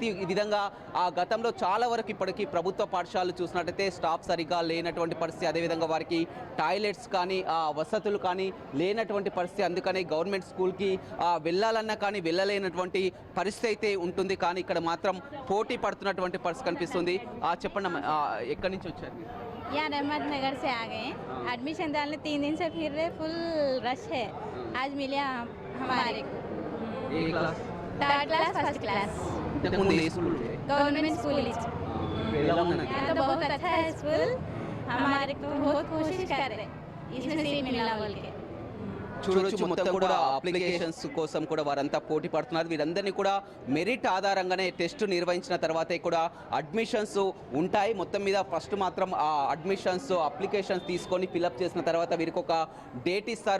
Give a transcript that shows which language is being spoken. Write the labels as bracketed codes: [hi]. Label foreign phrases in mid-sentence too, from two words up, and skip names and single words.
[te] ఈ విధంగా ఆ గతంలో చాలా వరకు ఇప్పటికీ ప్రభుత్వ పాఠశాలలు చూసినట్టయితే స్టాఫ్ సరిగ్గా లేనటువంటి పరిస్థితి, అదేవిధంగా వారికి టాయిలెట్స్ కానీ వసతులు కానీ లేనటువంటి పరిస్థితి. అందుకని [en] government school-ki [te] వెళ్ళాలన్నా కానీ వెళ్ళలేనటువంటి పరిస్థితి అయితే ఉంటుంది. కానీ ఇక్కడ మాత్రం పోటీ పడుతున్నటువంటి పరిస్థితి కనిపిస్తుంది. చెప్పండి అమ్మా, ఎక్కడి నుంచి వచ్చారు మీరు? [hi] यहाँ रहमत नगर से आ गए हैं। एडमिशन डालने 3 दिन से फिर रहे, [en] full rush [hi] है। आज मिले हमारे को [te] ఏ క్లాస్? [en] 3rd class first class [te] ఇంతకుముందు ఏ స్కూల్ ఉండే? [en] Government school. [te] ఎలా ఉన్నది? [hi] यहाँ तो बहुत अच्छा है स्कूल, हमारे को बहुत कोशिश कर रहे हैं इसमें सीट मिलना बोल के। [te] చూడొచ్చు మొత్తం కూడా అప్లికేషన్స్ కోసం కూడా వారంతా పోటీ పడుతున్నారు. వీరందరినీ కూడా మెరిట్ ఆధారంగానే టెస్ట్ నిర్వహించిన తర్వాతే కూడా అడ్మిషన్స్ ఉంటాయి. మొత్తం మీద ఫస్ట్ మాత్రం ఆ [en] admissions applications [te] తీసుకొని ఫిలప్ చేసిన తర్వాత వీరికి ఒక డేట్ ఇస్తారు.